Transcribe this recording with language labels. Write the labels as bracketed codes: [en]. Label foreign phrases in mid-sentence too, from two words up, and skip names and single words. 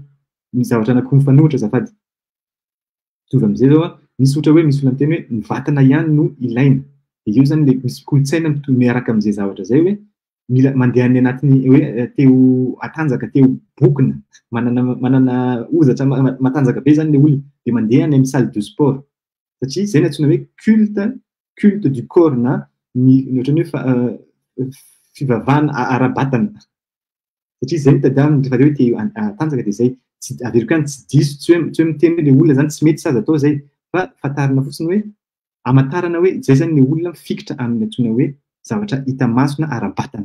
[mg] Ny zavatra anankiroa mifanohitra azafady. Mitovy amin'izay zao misy ohatra hoe misy olona miteny hoe ny vatana ihany no ilaina. Dia io zany le misy kolontsaina miaraka amin'izay zavatra zay hoe mila mandeha any anatiny hoe teo atanjaka, teo bokona, manana ozatra matanjaka be zany le olona, dia mandeha any amin'ny [fr] salle de sport. [mg] Satria zay ny antsoina hoe [fr] culte du corps [mg] na ny ohatran'ny hoe fivavahana ara-batana. Satria zay mitadiavina rehefa hoe te atanjaka dia zay. Tsy averiko ihany tsy diso, tsy hoe miteny hoe le olona zany tsy mety sazy atao zay, fa fantarina fotsiny hoe hamantarana hoe zay zany le olona mifikitra amin'ny antsoina hoe zavatra hita maso na ara-batana.